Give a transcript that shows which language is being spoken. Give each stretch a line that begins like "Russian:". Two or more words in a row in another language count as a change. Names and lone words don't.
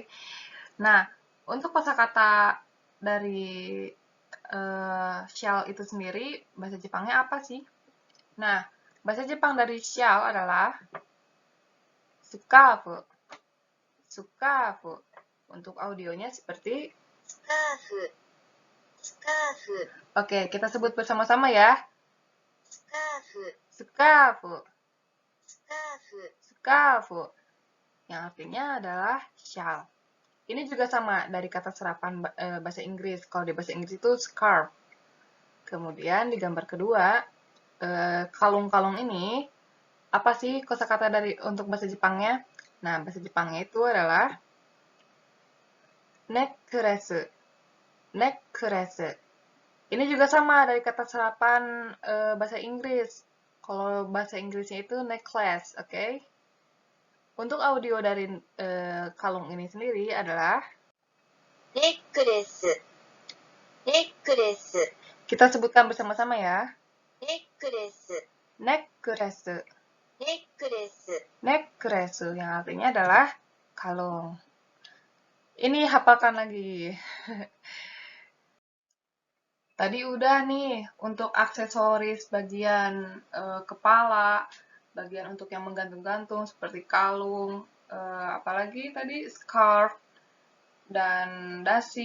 Indonesian: Nah, untuk kosakata dari shawl itu sendiri, bahasa Jepangnya apa sih? Nah, bahasa Jepang dari shawl adalah sukafu. Sukafu. Untuk audionya seperti
Japanese: スカーフ、スカーフ、
Indonesian: Oke, kita sebut bersama-sama ya.
Japanese: スカーフ、
Indonesian: Sukafu.
Japanese: スカーフ、
Indonesian: Sukafu. Yang artinya adalah shawl. Ini juga sama dari kata serapan bahasa Inggris. Kalau di bahasa Inggris itu scarf. Kemudian di gambar kedua, kalung-kalung ini, apa sih kosakata untuk bahasa Jepangnya? Nah, bahasa Jepangnya itu adalah necklace. Necklace. Ini juga sama dari kata serapan bahasa Inggris. Kalau bahasa Inggrisnya itu necklace, oke? Untuk audio dari kalung ini sendiri adalah
Japanese: ネックレス、ネックレス、
Indonesian: kita sebutkan bersama-sama ya.
Japanese: ネックレス、
Indonesian: Necklace.
Japanese: ネックレス、
Indonesian: Necklace yang artinya adalah kalung. Ini hafalkan lagi. Tadi udah nih untuk aksesoris bagian kepala, bagian untuk yang menggantung-gantung seperti kalung, apalagi tadi scarf dan dasi.